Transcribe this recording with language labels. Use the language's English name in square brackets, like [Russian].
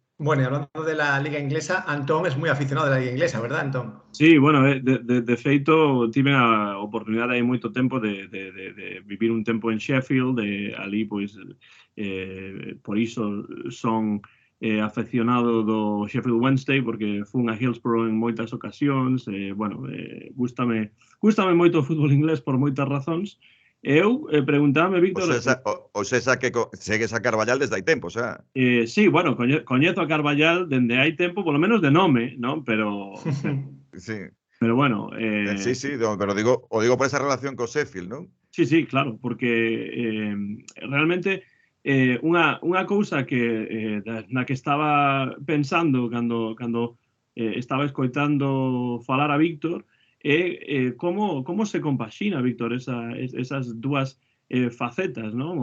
[Spanish] Bueno, y hablando de la liga inglesa, Antón es muy aficionado de la liga inglesa, ¿verdad, Antón? [Galician] Sí, bueno, de feito tive a oportunidade hai moito tempo de vivir un tempo en Sheffield, ali, pois, por iso son afeccionado do Sheffield Wednesday, porque fun a Hillsborough en moitas ocasións, bueno, gústame moito o fútbol inglés por moitas razóns. Eu preguntame, Víctor... O sea que segues a Carballal desde hai tempo, o sea... Sí, bueno, coñezo a Carballal dende hai tempo, polo menos de nome, non? Pero sí. Pero bueno... sí, pero digo por esa relación co Sheffield, non? Sí, claro, porque realmente unha cousa que na que estaba pensando cando estaba escoitando falar a Víctor é como se compaxina, Víctor, esas dúas facetas, non?